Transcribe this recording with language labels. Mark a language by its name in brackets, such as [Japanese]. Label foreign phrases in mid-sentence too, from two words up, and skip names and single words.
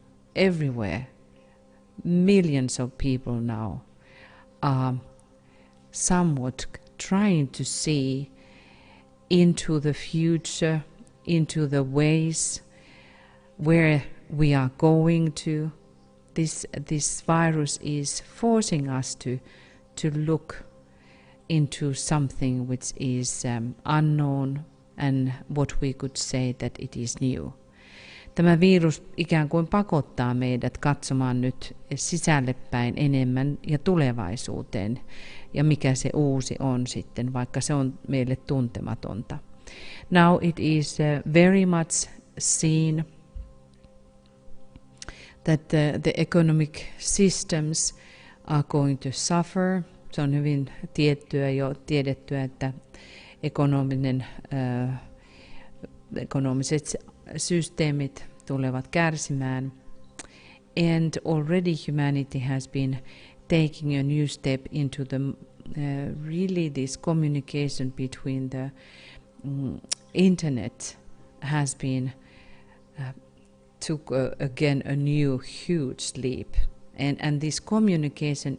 [English] everywhere, millions of people now are somewhat trying to see into the future, into the ways where we are going to. This virus is forcing us to look into something which is unknown and what we could say that it is new. [Finnish] Tämä virus ikään kuin pakottaa meidät katsomaan nyt sisälle päin enemmän ja tulevaisuuteen ja mikä se uusi on sitten, vaikka se on meille tuntematonta. [English] Now it is very much seen that the economic systems are going to suffer. [Finnish] Se on hyvin tiedettyä, että ekonomiset systeemit tulevat kärsimään. [English] And already humanity has been taking a new step into the really this communication between the internet has been took again a new huge leap, and this communication